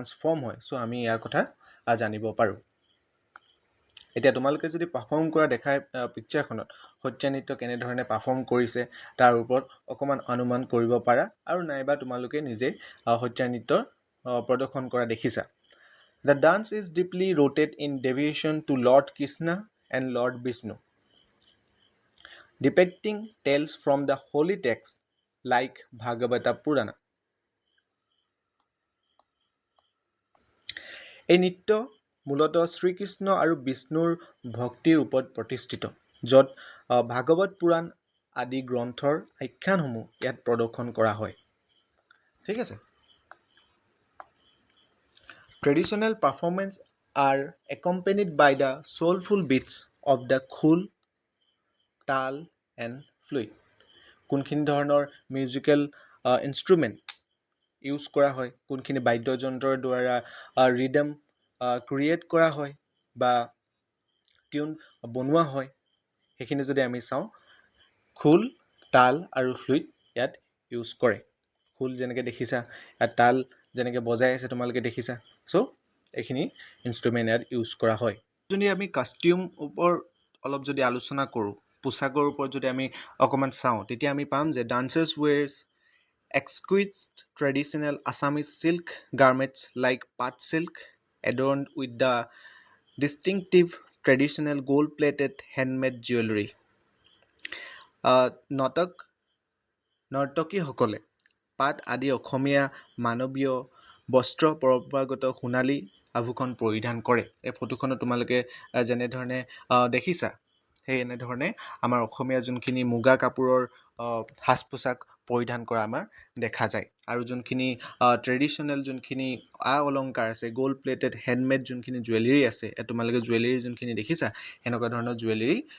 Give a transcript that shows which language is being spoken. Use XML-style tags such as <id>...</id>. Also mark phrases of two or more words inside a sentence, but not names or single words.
<as>ফৰ্ম হয় চ' আমি ইয়াৰ কথা জানিব পাৰোঁ এতিয়া তোমালোকে যদি পাৰফৰ্ম কৰা দেখায় পিকচাৰখনত সত্ৰীয়া নৃত্য কেনেধৰণে পাৰফৰ্ম কৰিছে তাৰ ওপৰত অকণমান অনুমান কৰিব পাৰা আৰু নাইবা তোমালোকে নিজে সত্ৰীয়া নৃত্য প্ৰদৰ্শন কৰা দেখিছা</as> <en>The dance is deeply rooted in devotion to Lord Krishna and Lord Vishnu, depicting tales from the holy texts like Bhagavata Purana.</en> <as>এই নৃত্য মূলতঃ শ্ৰীকৃষ্ণ আৰু বিষ্ণুৰ ভক্তিৰ ওপৰত প্ৰতিষ্ঠিত য'ত ভাগৱত পুৰাণ আদি গ্ৰন্থৰ আখ্যানসমূহ ইয়াত প্ৰদৰ্শন কৰা হয় ঠিক আছে</as> <en>Traditional performance are accompanied by the soulful beats of the khul, tal and flute.</en> <as>কোনখিনি ধৰণৰ</as> <en>musical instrument use</en> <as>কৰা হয় কোনখিনি বাদ্যযন্ত্ৰৰ দ্বাৰা</as> <en>rhythm create</en> <as>কৰা হয় বা টিউন বনোৱা হয় সেইখিনি যদি আমি চাওঁ খোল তাল আৰু ফ্লুইট ইয়াত ইউজ কৰে খোল যেনেকৈ দেখিছা ইয়াত তাল যেনেকৈ বজাই আছে তোমালোকে দেখিছা চ' এইখিনি ইনষ্ট্ৰুমেণ্ট ইয়াত ইউজ কৰা হয় যদি আমি কাষ্টিউম ওপৰত অলপ যদি আলোচনা কৰোঁ পোচাকৰ ওপৰত যদি আমি অকণমান চাওঁ তেতিয়া আমি পাম যে</as> <en>dancers wears exquisite traditional Assamese silk garments like pat silk adorned with the distinctive traditional gold-plated handmade jewelry.</en> <as>নৰ্তকীসকলে পাট আদি অসমীয়া মানৱীয় বস্ত্ৰ পৰম্পৰাগত সোণালী আভূষণ পৰিধান কৰে এই ফটোখনত তোমালোকে যেনেধৰণে দেখিছা সেই এনেধৰণে আমাৰ অসমীয়া যোনখিনি মুগা কাপোৰৰ সাজ পোছাক পৰিধান কৰা আমাৰ দেখা যায় আৰু যোনখিনি ট্ৰেডিশ্যনেল যোনখিনি অলংকাৰ আছে</as> <en>gold plated handmade</en> <as>যোনখিনি জুৱেলাৰী আছে তোমালোকে জুৱেলাৰী যোনখিনি দেখিছা সেনেকুৱা ধৰণৰ জুৱেলাৰী</as>